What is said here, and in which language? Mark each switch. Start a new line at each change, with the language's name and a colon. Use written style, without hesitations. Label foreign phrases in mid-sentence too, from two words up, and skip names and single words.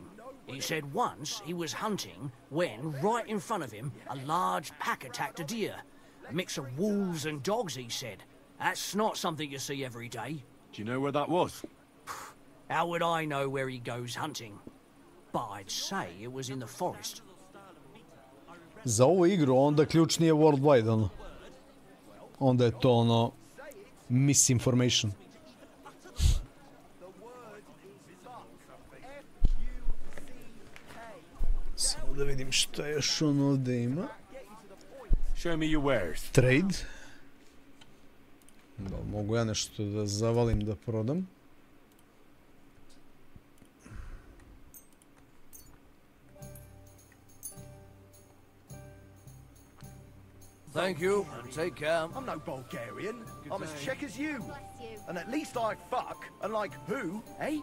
English: He said once he was hunting when, right in front of him, a large pack attacked a deer. A mix of wolves and dogs, he said. That's not something you see every day. Do you know where that was? How would I know where he goes hunting? But I'd say it was in the forest.
Serbian: Za ovu igru onda ključ nije worldwide, ono. Onda je to ono... misinformation. Samo da vidim šta još on ovdje ima.
English: Show me your wares. Trade.
Serbian: Da, mogu ja nešto da zavalim da prodam.
English: Thank you, and take care. I'm no Bulgarian. I'm as Czech as you. And at least I fuck, and like who, eh?